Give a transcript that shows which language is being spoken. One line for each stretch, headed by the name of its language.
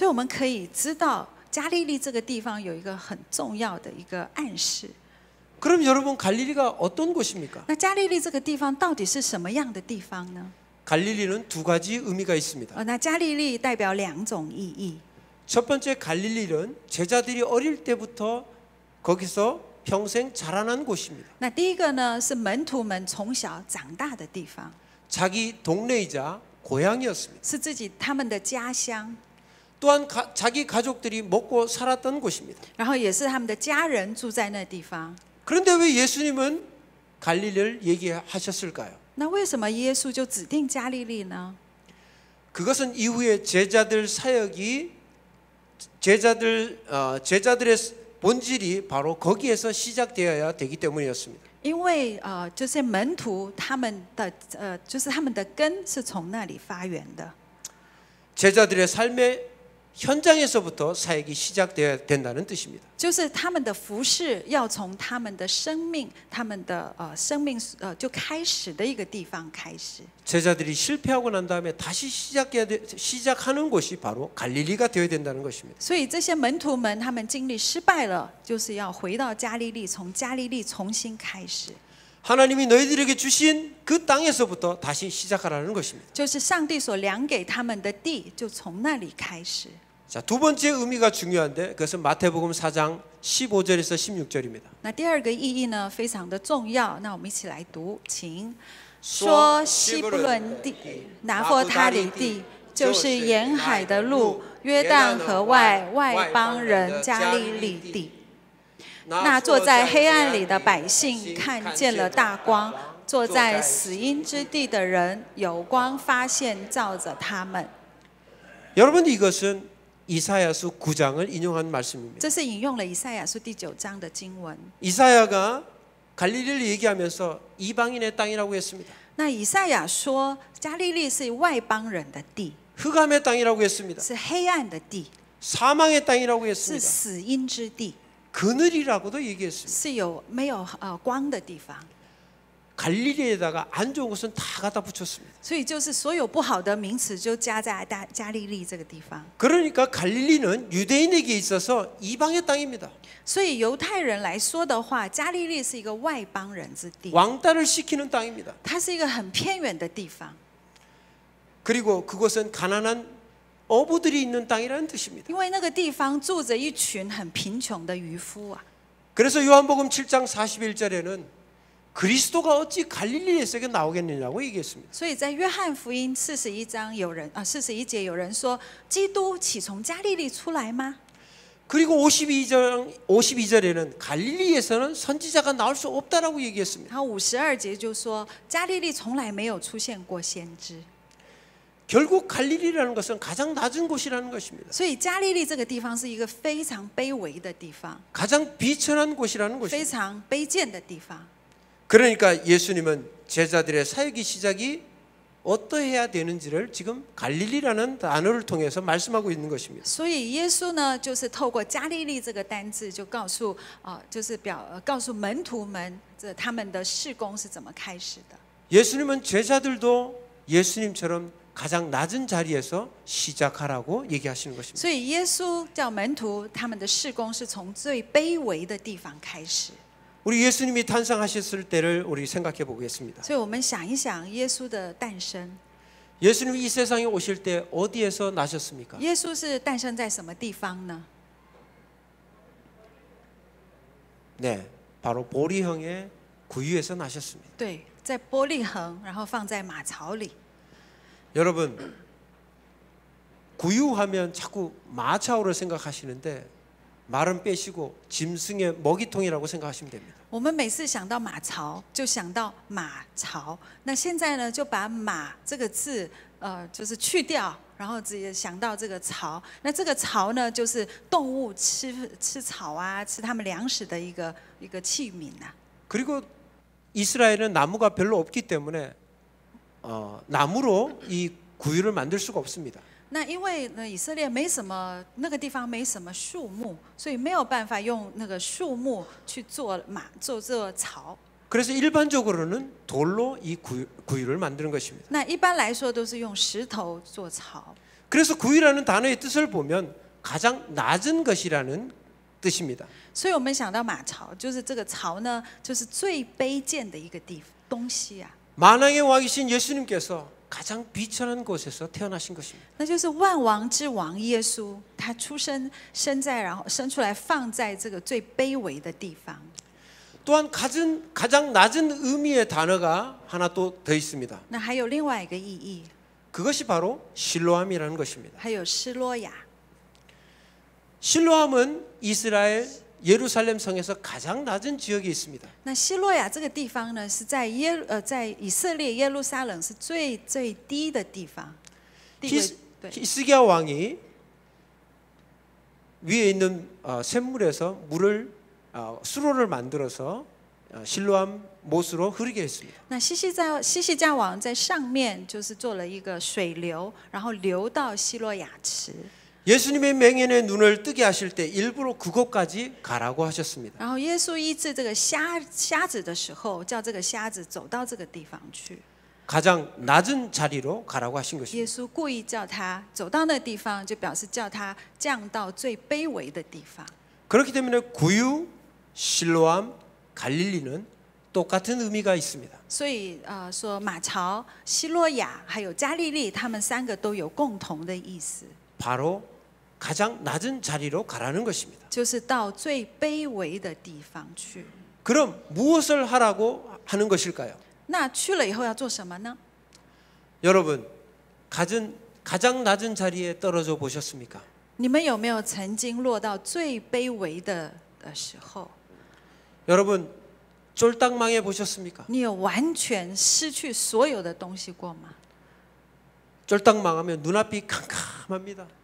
Chinese: 所以我们可以知道，加利利这个地方有一个很重要的一个暗示。
Korean: 그럼 여러분 갈릴리가 어떤 곳입니까?
Chinese: 那加利利这个地方到底是什么样的地方呢？
Korean: 갈릴리는 두 가지 의미가 있습니다.
Chinese: 那加利利代表两种意义。
Korean: 첫 번째 갈릴리는 제자들이 어릴 때부터 거기서 평생 자라난 곳입니다.
Chinese: 那第一个呢，是门徒们从小长大的地方，
Korean: 자기 동네이자 고향이었습니다.
Chinese: 是他们的家乡，
Korean: 또한 자기 가족들이 먹고 살았던 곳입니다.
Chinese: 然后也是他们的家人住在那地方。
Korean: 그런데 왜 예수님은 갈릴리를 얘기하셨을까요?
Chinese: 那为什么耶稣就指定加利利呢？
Korean: 그것은 이후에 제자들 사역이 제자들의 본질이 바로 거기에서 시작되어야 되기 때문이었습니다.
Chinese: 因为这些门徒他们的就是他们的根是从那里发源的。
Korean: 제자들의 삶의 현장에서부터 사역이 시작되어야 된다는 뜻입니다.
Chinese: 就是他们的服事要从他们的生命，他们的生命就开始的一个地方开始。
Korean: 제자들이 실패하고 난 다음에 다시 시작하는 곳이 바로 갈릴리가 되어야 된다는 것입니다.
Chinese: 所以这些门徒们他们经历失败了，就是要回到加利利，从加利利重新开始。
Korean: 하나님이 너희들에게 주신 그 땅에서부터 다시 시작하라는 것입니다.
Chinese: 就是上帝所量给他们的地，就从那里开始。
Korean: 자, 두 번째 의미가 중요한데 그것은 마태복음 4장 15절에서 16절입니다.
Chinese: 那第二个意义呢，非常的重要。那我们一起来读，请说西布伦地、拿弗他里地，就是沿海的路，约旦河外外邦人加利利地。那坐在黑暗里的百姓看见了大光，坐在死荫之地的人有光发现照着他们。
Korean: 여러분 이것은 이사야서 9장을 인용한 말씀입니다.
Chinese: 这是引用了以赛亚书第9章的经文。
Korean: 이사야가 갈릴리를 얘기하면서 이방인의 땅이라고 했습니다.
Chinese: 那以赛亚说，加利利是外邦人的地，
Korean: 흑암의 땅이라고 했습니다.
Chinese: 是黑暗的地，
Korean: 사망의 땅이라고
Chinese: 是
Korean: 했습니다.
Chinese: 死荫之地，
Korean: 그늘이라고도 얘기했습니다.
Chinese: 是有没有光的地方。
Korean: 갈릴리에다가 안 좋은 것은 다 갖다 붙였습니다.
Chinese: 所以就是所有不好的名词就加在加利利这个地方。
Korean: 그러니까 갈릴리는 유대인에게 있어서 이방의 땅입니다.
Chinese: 所以犹太人来说的话，加利利是一个外邦人之地，
Korean: 왕따를 시키는 땅입니다.
Chinese: 它是一个很偏远的地方。
Korean: 그리고 그곳은 가난한 어부들이 있는 땅이라는 뜻입니다.
Chinese: 因为那个地方住着一群很贫穷的渔夫啊。
Korean: 그래서 요한복음 7장 41절에는 그리스도가 어찌 갈릴리에서 나오겠느냐고 얘기했습니다.
Chinese: 所以在约翰福音41章41节有人说，基督岂从加利利出来吗？
Korean: 그리고 52절에는 갈릴리에서는 선지자가 나올 수 없다라고 얘기했습니다.
Chinese: 然后52节就说，加利利从来没有出现过先知。
Korean: 결국 갈릴리라는 것은 가장 낮은 곳이라는 것입니다.
Chinese: 所以加利利这个地方是一个非常卑微的地方，
Korean: 가장 비천한 곳이라는
Chinese: 非
Korean: 것입니다.
Chinese: 常卑贱的地方。
Korean: 그러니까 예수님은 제자들의 사역의 시작이 어떠해야 되는지를 지금 갈릴리라는 단어를 통해서 말씀하고 있는 것입니다.
Chinese: 所以耶稣呢，就是透过加利利这个单字，就告诉就是告诉门徒们，他们的事工是怎么开始的。
Korean: 예수님은 제자들도 예수님처럼 가장 낮은 자리에서 시작하라고 얘기하시는 것입니다.
Chinese: 所以耶稣叫门徒，他们的事工是从最卑微的地方开始。
Korean: 우리 예수님이 탄생하셨을 때를 우리 생각해 보겠습니다.
Chinese: 所以我们想一想耶稣的诞生。
Korean: 예수님이 이 세상에 오실 때 어디에서 나셨습니까?
Chinese: 耶稣是诞生在什么地方呢？
Korean: 네, 바로 보리형의 구유에서 나셨습니다.
Chinese: 对，在伯利恒，然后放在马槽里。
Korean: 여러분, 구유하면 자꾸 마차오를 생각하시는데 말은 빼시고 짐승의 먹이통이라고 생각하시면 됩니다.
Chinese: 我们每次想到马槽，就想到马槽。那现在呢，就把马这个字，就是去掉，然后直接想到这个槽。那这个槽呢，就是动物吃草啊，吃它们粮食的一个器皿啊。
Korean: 그리고 이스라엘은 나무가 별로 없기 때문에 나무로 이 구유를 만들 수가 없습니다.
Chinese: 那因为呢，以色列没什么那个地方没什么树木，所以没有办法用那个树木去做槽。
Korean: 그래서 일반적으로는 돌로 이 구유를 만드는 것입니다.
Chinese: 那一般来说都是用石头做槽。
Korean: 그래서 구유라는 단어의 뜻을 보면 가장 낮은 것이라는 뜻입니다.
Chinese: 所以我们想到马槽，就是这个槽呢，就是最卑贱的一个东西啊。
Korean: 만왕의 왕이신 예수님께서 가장 비천한 곳에서 태어나신 것입니다.
Chinese: 那就是万王之王耶稣，他生在，然后生出来放在这个最卑微的地方。
Korean: 또한 가장 낮은 의미의 단어가 하나 또 더 있습니다.
Chinese: 那还有另外一个意义，
Korean: 그것이 바로 실로암이라는 것입니다.
Chinese: 还有施罗亚。
Korean: 실로암은 이스라엘 예루살렘 성에서 가장 낮은 지역에 있습니다.
Chinese: 那希洛亚这个地方呢，是在以色列耶路撒冷是最低的地方。
Korean: 히스기야 왕이 위에 있는 샘물에서 수로를 만들어서 실로암 못으로 흐르게 했습니다.
Chinese: 那西西家王在上面就是做了一个水流，然后流到希洛亚池。
Korean: 예수님의 맹인의 눈을 뜨게 하실 때 일부러 그곳까지 가라고 하셨습니다.
Chinese: 然后耶稣医治这个瞎子的时候，叫这个瞎子走到这个地方去。
Korean: 가장 낮은 자리로 가라고 하신
Chinese: 耶
Korean: 것입니다.
Chinese: 稣故意叫他走到那地方，就表示叫他降到最卑微的地方。
Korean: 그렇기 때문에 구유, 실로암, 갈릴리는 똑같은 의미가 있습니다.
Chinese: 所以说马槽、希洛亚还有加利利，他们三个都有共同的意思，
Korean: 바로 가장 낮은 자리로 가라는 것입니다.
Chinese: 就是到最卑微的地方去。
Korean: 그럼 무엇을 하라고 하는 것일까요?
Chinese: 那去了以后要做什么呢？
Korean: 여러분, 가장 낮은 자리에 떨어져 보셨습니까?
Chinese: 你们有没有曾经落到最卑微的时候？
Korean: 여러분, 쫄딱 망해 보셨습니까?
Chinese: 你有完全失去所有的东西过吗？
Korean: 쫄딱 망하면 눈앞이 캄캄합니다.